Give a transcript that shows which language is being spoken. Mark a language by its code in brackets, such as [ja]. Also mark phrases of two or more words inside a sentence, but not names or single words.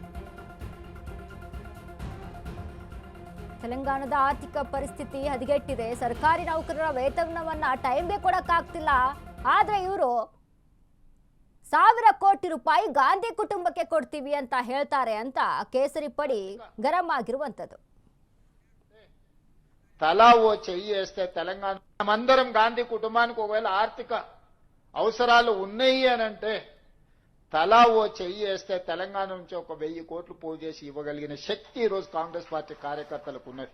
[kn] ತೆಲಂಗಾಣದ ಆರ್ಥಿಕ ಪರಿಸ್ಥಿತಿ ಹದಗೆಟ್ಟಿದೆ. ಸರ್ಕಾರಿ ನೌಕರರ ವೇತನವನ್ನ ಟೈಮ್ಗೆ ಕೊಡಕ್ಕಾಗ್ತಿಲ್ಲ. ಆದ್ರೆ ಇವರು 1000 ಕೋಟಿ ರೂಪಾಯಿ ಗಾಂಧಿ ಕುಟುಂಬಕ್ಕೆ ಕೊಡ್ತೀವಿ ಅಂತ ಹೇಳ್ತಾರೆ ಅಂತ ಕೇಸರಿ ಪಡಿ ಗರಂ ಆಗಿರುವಂತದ್ದು. [te] తలా ఓ చెయ్యి వేస్తే తెలంగాణ మనమందరం గాంధీ కుటుంబానికి ఒకవేళ ఆర్థిక అవసరాలు ఉన్నాయి అని అంటే తలా ఓ చెయ్యి వేస్తే తెలంగాణ నుంచి 1000 కోట్లు పోగు చేసి ఇవ్వగలిగిన శక్తి ఈ రోజు కాంగ్రెస్ పార్టీ కార్యకర్తలకు ఉన్నది.